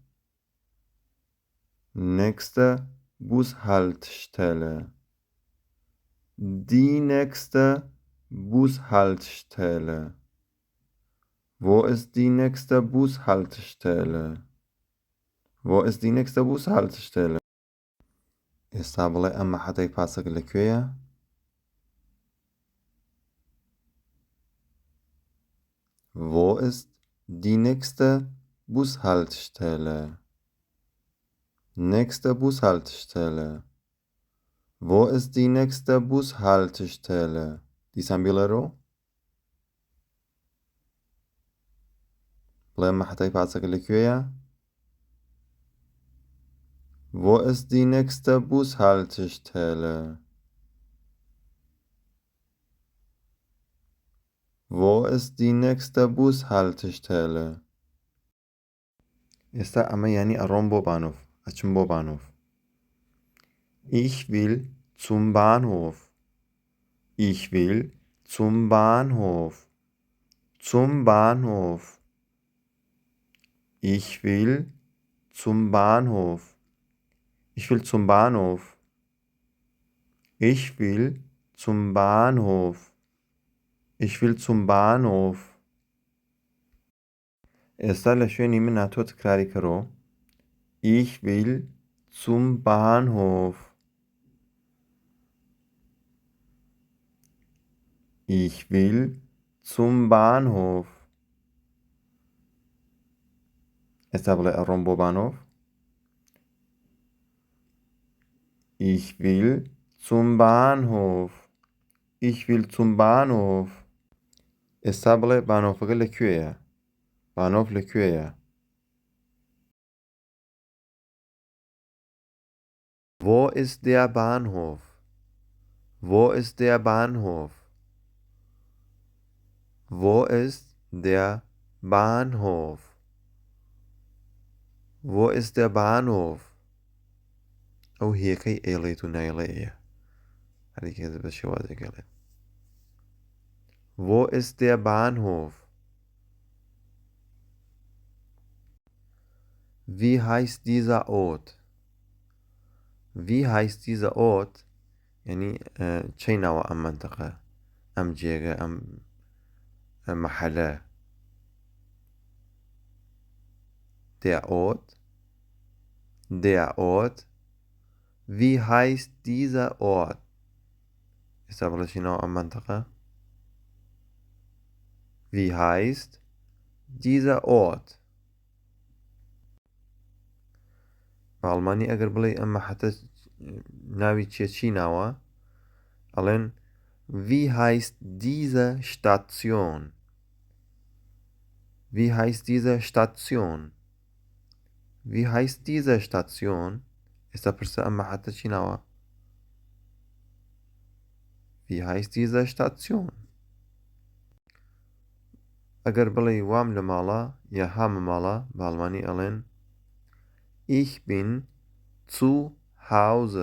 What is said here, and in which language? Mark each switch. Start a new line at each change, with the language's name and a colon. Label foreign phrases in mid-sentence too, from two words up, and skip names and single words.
German: Nächste Bushaltestelle. Die nächste Bushaltestelle. Wo ist die nächste Bushaltestelle? Wo ist die nächste Bushaltestelle?
Central Kurdish: ئێستا بڵێ ئەم مەحەتەی پاسەکە لەکوێیە؟
German: Wo ist die nächste Bushaltestelle? Nächste Bushaltestelle. Wo ist die nächste Bushaltestelle?
Central Kurdish: دیسان بیڵێڕۆ بڵێ ئەم مەحەتەی پاسەکە لەکوێیە؟
German: Wo ist die nächste Bushaltestelle? Wo ist die nächste Bushaltestelle?
Central Kurdish: ئێستا ئەمە ینی ئەڕۆم بۆ بانۆف ئەچم بۆ بانۆف
German: Ich will zum Bahnhof. Ich will zum Bahnhof. Zum Bahnhof. Ich will zum Bahnhof. Ich will zum Bahnhof. Ich will zum Bahnhof. Ich will zum Bahnhof.
Central Kurdish: ئێستا لە شوێنی من تۆ تکراری کەرۆ
German: Ich will zum Bahnhof. Ich will zum Bahnhof.
Central Kurdish: ئێستا بڵێ ئەڕۆم بۆ بانۆف
German: Ich will zum Bahnhof. Ich will zum Bahnhof.
Central Kurdish: ئێستا بڵێ بانۆفەکە لەکوێیە بانۆف لەکوێیە
German: Wo ist der Bahnhof? Wo ist der Bahnhof? Wo ist der Bahnhof? Wo ist der Bahnhof?
Central Kurdish: ئەو هیەکەی ئێڵێت و نایڵەیە هەرێکێت بە شێوازێکەڵێت
German: Wo ist der Bahnhof? Wie heißt dieser Ort? Wie heißt dieser Ort?
Central Kurdish: يعني چەی ناوە ئەم منتەقە ئەم جێگە ئەم محەلە
German: Der Ort. Der Ort. Wie heißt dieser Ort?
Central Kurdish: ئێستا بڵێ چی ناوە ئەم منتەقە
German: Wie heißt dieser Ort?
Central Kurdish: بە ئەڵمانی ئەگەر بڵێ ئەم مەحەتە ناوی چی ناوە ئەڵێن
German: Wie heißt diese Station? Wie heißt diese Station? Wie heißt diese Station?
Central Kurdish: ئێستا پرسە ئەم مەحەتە چی ناوە؟
German: Wie heißt diese Station?
Central Kurdish: ئەگەر بڵێ وام لە ماڵە یا هامە ماڵە بە ئەڵمانی ئەڵێن
German: Ich bin zu Hause.